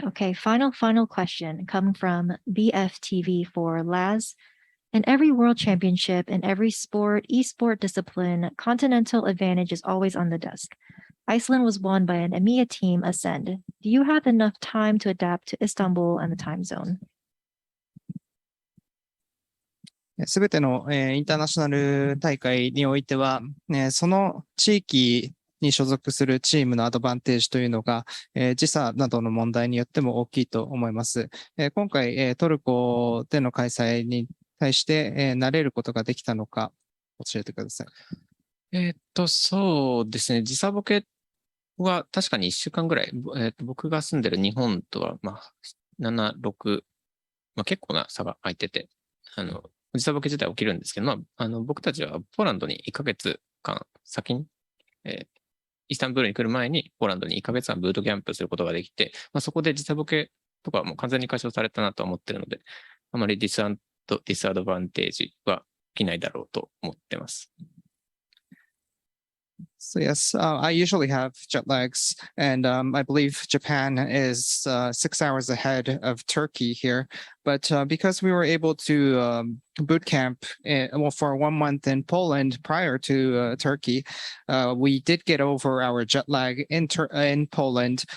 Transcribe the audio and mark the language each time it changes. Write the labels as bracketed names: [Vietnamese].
[English] Okay, final question coming from BFTV for Laz. In every world championship, in every esport discipline, continental advantage is always on the desk. Iceland was won by an EMEA team, Ascend. Do you have enough time to adapt to Istanbul and the time zone? [Japanese] すべての、インターナショナル大会においては、その地域に所属するチームのアドバンテージというのが、時差などの問題によっても大きいと思います。今回、トルコでの開催に対して、慣れることができたのか教えてください。そうですね。時差ボケは確かに1週間ぐらい、僕が住んでる日本とは、7、6、結構な差が空いてて、時差ボケ自体起きるんですけど、僕たちはポーランドに1ヶ月間先に、イスタンブールに来る前にポーランドに1ヶ月間ブートキャンプすることができて、そこで時差ボケとかはもう完全に解消されたなと思ってるので、あまりディスアドバンテージは起きないだろうと思ってます。 [English] So yes, I usually have jet lags, and I believe Japan is 6 hours ahead of Turkey here. But because we were able to boot camp for 1 month in Poland prior to Turkey, we did get over our jet lag in Poland.